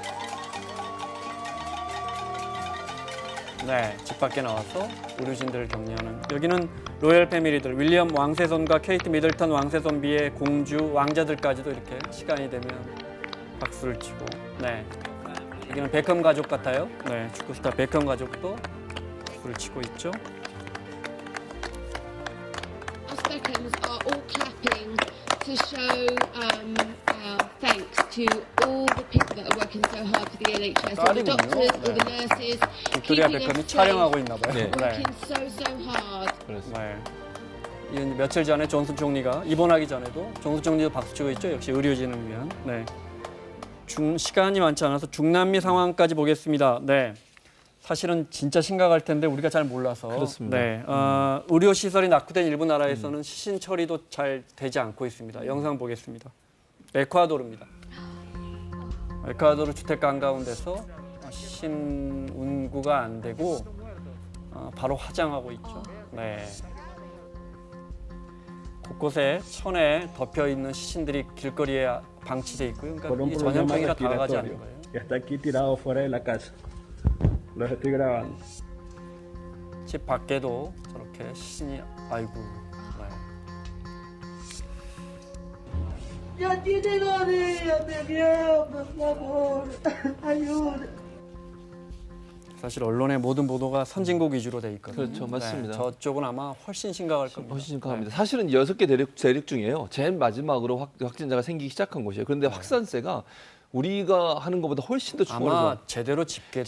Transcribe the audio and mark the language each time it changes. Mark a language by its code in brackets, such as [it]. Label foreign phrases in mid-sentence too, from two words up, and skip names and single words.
[ko] 네, 집 밖에 나와서 의료진들을 격려하는. 여기는 로열 패밀리들, 윌리엄 왕세손과 케이트 미들턴 왕세손비의 공주, 왕자들까지도 이렇게 시간이 되면 박수를 치고. 네. 여기는 베컴 가족 같아요. 네, 축구 스타 베컴 가족도 박수를 치고 있죠. [en] Us Beckhams are all clapping to show thanks to all the people that are working so hard for the NHS, all the doctors, all the nurses, [ko] 빅토리아 [en] keeping [ko] 베컴이 [en] us [ko] 촬영하고 [en] safe, [ko] 있나 봐요. 네. [en] working so hard. [ko] 네. 이건 며칠 전에 존슨 총리가 입원하기 전에도 존슨 총리도 박수치고 있죠. 역시 의료진을 위한. 네. 시간이 많지 않아서 중남미 상황까지 보겠습니다. 네. 사실은 진짜 심각할 텐데 우리가 잘 몰라서. 그렇습니다. 네. 의료 시설이 낙후된 일부 나라에서는 시신 처리도 잘 되지 않고 있습니다. 영상 보겠습니다. 에콰도르입니다. 에콰도르 주택가 한가운데서 시신 운구가 안 되고 바로 화장하고 있죠. 네. 곳곳에 천에 덮여 있는 시신들이 길거리에 방치돼 있고요. 그러니까 이게 전염병이라 다가가지 않는 거예요. [es] Está aquí tirado fuera de la casa. Los estoy grabando. [ko] 집 밖에도 저렇게 시신이 아이고. 네. [es] Ya tiene 2 días de miedo, por favor, ayuda. [ko] 사실 언론의 모든 보도가 선진국 위주로 돼 있거든요. 그렇죠, 맞습니다. 네, 저쪽은 아마 훨씬 심각할 겁니다. 훨씬 심각합니다. 사실은 6개 대륙 중에요. 제일 마지막으로 확진자가 생기기 시작한 곳이에요. 그런데 확산세가 우리가 하는 것보다 훨씬 더 충원해서 아마 제대로 집계도